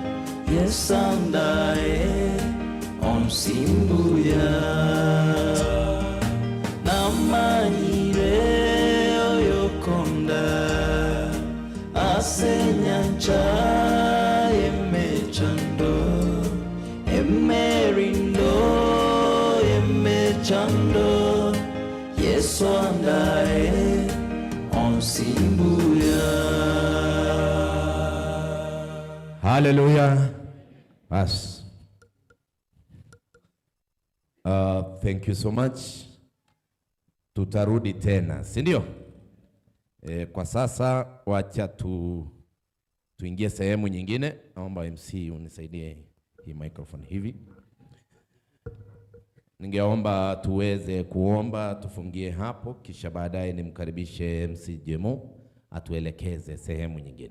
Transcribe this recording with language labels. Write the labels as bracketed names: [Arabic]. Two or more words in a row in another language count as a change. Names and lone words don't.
[Gusii] yesandae onsimbuya namanyire oyokonda asenyancha emechando, emerindo, emechando, yesandae onsimbuya. Hallelujah. [English] Bas. Thank you so much. [Swahili] Tutarudi tena, si ndio? Kwa sasa wacha tuingie sehemu nyingine. Naomba MC unisaidie hii microphone hivi. Ningeomba tuweze kuomba, tufungie hapo, kisha baadaye nimkaribishe MC Jemo atuelekeze sehemu nyingine.